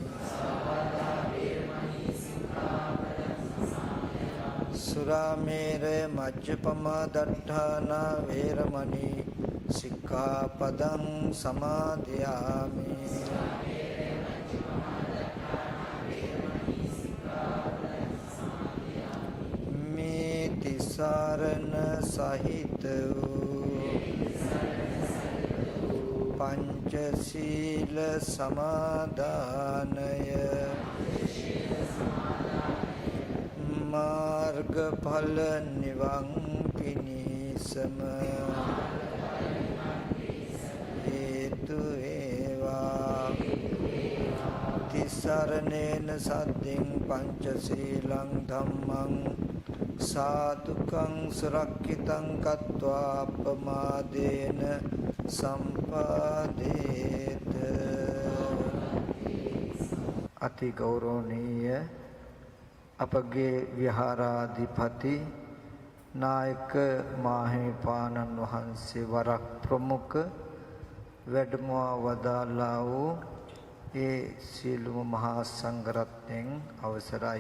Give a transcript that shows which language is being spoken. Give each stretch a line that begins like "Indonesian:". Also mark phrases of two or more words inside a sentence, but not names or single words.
Pali: සුරාමේර මජ්ජපම දට්ඨාන වේරමණී සික්ඛාපදං සමාදියාමි
Sinhala: මේ තිසරණ සහිත පංචශීල සමාදානය මාර්ගඵල නිවං පිනීසම හේතු එවා
Pali: तिसरणेन सद्दिं पंचशीलं धम्मं साधुकं सुरक्षितं कत्वा अपमादेन
Sinhala: संपादेत අති ගෞරවනීය අපගේ විහාරාධිපති නායක මාහිමිපාණන් වහන්සේ වරක් ප්‍රමුඛ වැඩමවා වදාළා වූ ඒ සියලුම මහා සංඝරත්නයන් අවසරයි.